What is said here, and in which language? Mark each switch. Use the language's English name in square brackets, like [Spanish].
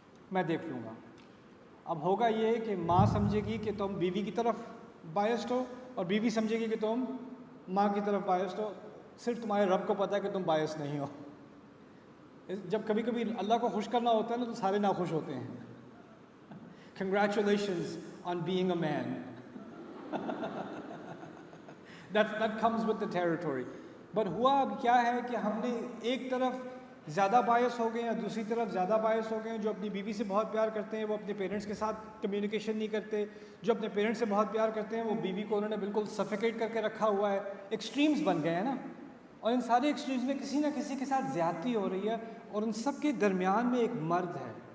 [Urdu] میں دیکھ لوں گا۔ اب ہوگا یہ کہ ماں سمجھے گی کہ تم بیوی کی طرف بائسڈ ہو، اور بیوی سمجھے گی کہ تم ماں کی طرف بائسڈ ہو، صرف تمہارے رب کو پتہ ہے کہ تم باعث نہیں ہو۔ جب کبھی کبھی اللہ کو خوش کرنا ہوتا ہے نا، تو سارے ناخوش ہوتے ہیں۔ [English] Congratulations on being a man. That comes with the territory. [Urdu] But ہوا اب کیا ہے کہ ہم نے ایک طرف زیادہ باعث ہو گئے ہیں، دوسری طرف زیادہ باعث ہو گئے ہیں۔ جو اپنی بیوی سے بہت پیار کرتے ہیں وہ اپنے پیرنٹس کے ساتھ کمیونیکیشن نہیں کرتے، جو اپنے پیرنٹس سے بہت پیار کرتے ہیں وہ بیوی کو انہوں نے بالکل سفیکیٹ کر کے رکھا ہوا ہے۔ ایکسٹریمز بن گئے ہیں نا، اور ان سارے ایکسٹریمز میں کسی نہ کسی کے ساتھ زیادتی ہو رہی ہے، اور ان سب کے درمیان میں ایک مرد ہے،